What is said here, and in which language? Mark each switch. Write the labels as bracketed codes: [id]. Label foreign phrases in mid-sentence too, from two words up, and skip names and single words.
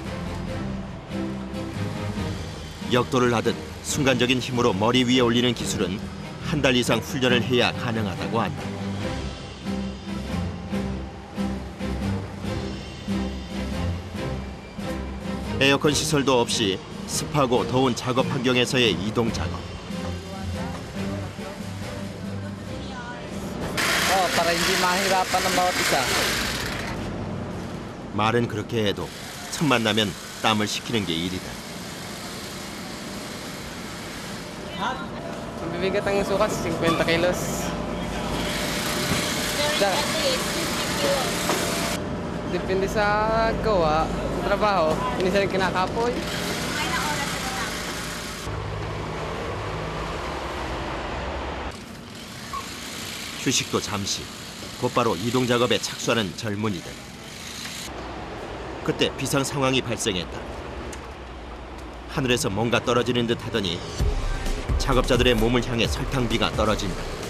[ko] 역도를 하듯 순간적인 힘으로 머리 위에 올리는 기술은 한 달 이상 훈련을 해야 가능하다고 한다. 에어컨 시설도 없이 습하고 더운 작업 환경에서의 이동 작업. [tl] para hindi mahirapan ng bawat isa. [ko] 말은 그렇게 해도 틈만 나면 땀을 식히는 게 일이다. [tl] Mabibigat ang sukat, 50 kilos. Depende sa gawa, sa trabaho, minsan kinakapoy. [ko] 휴식도 잠시, 곧바로 이동 작업에 착수하는 젊은이들. 그때 비상 상황이 발생했다. 하늘에서 뭔가 떨어지는 듯 하더니 작업자들의 몸을 향해 설탕비가 떨어진다.